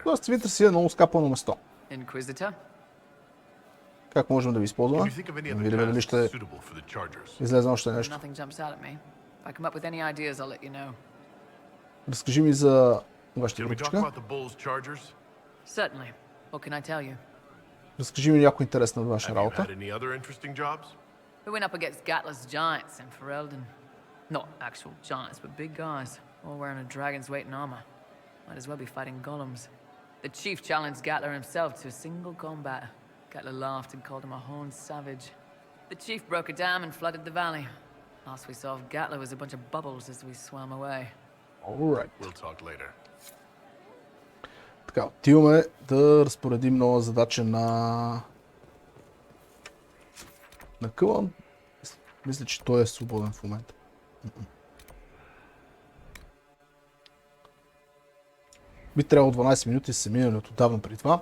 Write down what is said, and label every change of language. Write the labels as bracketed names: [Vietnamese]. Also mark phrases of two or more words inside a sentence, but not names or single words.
[Bulgarian] Тоест, Тевинтър си е много скапано место. [English] Inquisitor? [Bulgarian] Как можем да ви използваме? Да видим дали ще излезе още нещо. [English] Nothing jumps out at me. If I come up with any ideas, I'll let you know. [Bulgarian] Разкажи ми за вашата [English] Did we talk [Bulgarian] групичка. [English] about the bull's chargers? Certainly. What can I tell you? [Bulgarian] Разкажи ми някой интересна от ваша [English] Have you [Bulgarian] работа. [English] had any other interesting jobs? We went up against Gatler's giants in Ferelden. Not actual giants, but big guys, all wearing a dragon's weight in armor. Might as well be fighting golems. The chief challenged Gatler himself to a single combat. Gatler laughed and called him a horned savage. The chief broke a dam and flooded the valley. Last we saw of Gatler was a bunch of bubbles as we swam away. Alright. We'll talk later. [Bulgarian] Така, отиваме да разпоредим нова задача на Кълън. Мисля, че той е свободен в момента. Би трябвало 12 минути са минали от отдавна преди това.